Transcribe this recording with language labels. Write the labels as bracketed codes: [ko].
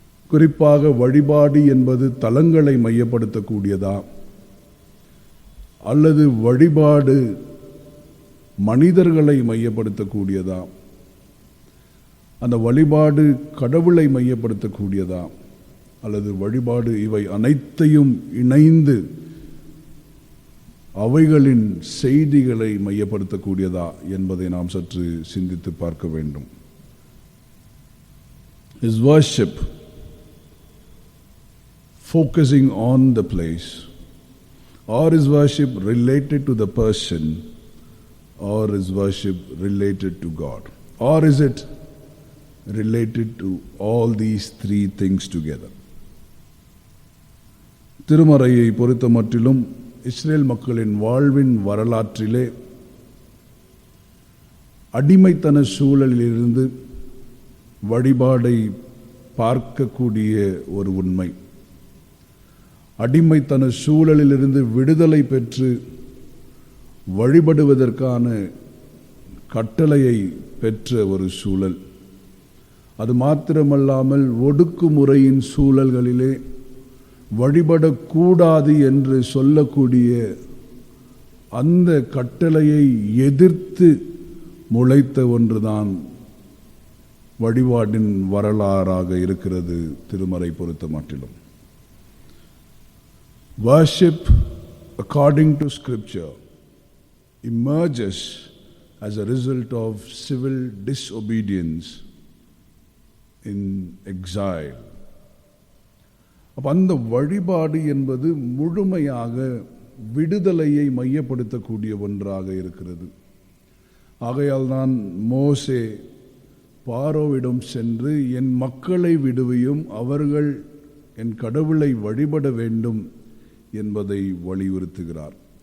[ta] குறிப்பாக வழிபாடு என்பது தலங்களை மையப்படுத்தக்கூடியதா, அல்லது வழிபாடு மனிதர்களை மையப்படுத்தக்கூடியதா, அந்த வழிபாடு கடவுளை மையப்படுத்தக்கூடியதா, அல்லது வழிபாடு இவை அனைத்தையும் இணைந்து அவைகளின் செய்திகளை மையப்படுத்தக்கூடியதா என்பதை நாம் சற்று சிந்தித்து பார்க்க வேண்டும். [en] Is worship focusing on the place? Or is worship related to the person? Or is worship related to God? Or is it related to all these three things together? [ta] திருமறையை பொறுத்தமட்டிலும் Israel மக்களின் வாழ்வின் வரலாற்றிலே அடிமைத்தன சூழலிலிருந்து வழிபாடை பார்க்கக்கூடிய ஒரு உண்மை. அடிமைத்தன சூழலிலிருந்து விடுதலை பெற்று வழிபடுவதற்கான கட்டளையை பெற்ற ஒரு சூழல். அது மாத்திரமல்லாமல் ஒடுக்குமுறையின் சூழல்களிலே வழிபடக்கூடாது என்று சொல்லக்கூடிய அந்த கட்டளையை எதிர்த்து முளைத்த ஒன்றுதான் வழிபாடின் வரலாறாக இருக்கிறது திருமறை பொறுத்த மட்டிலும். [en] Worship according to scripture emerges as a result of civil disobedience in exile. [ta] அப்ப அந்த வழிபாடு என்பது முழுமையாக விடுதலையை மையப்படுத்தக்கூடிய ஒன்றாக இருக்கிறது. ஆகையால் தான் மோசே பாரோவிடம் சென்று என் மக்களை விடுவியும், அவர்கள் என் கடவுளை வழிபட வேண்டும் என்பதை வலியுறுத்துகிறார்.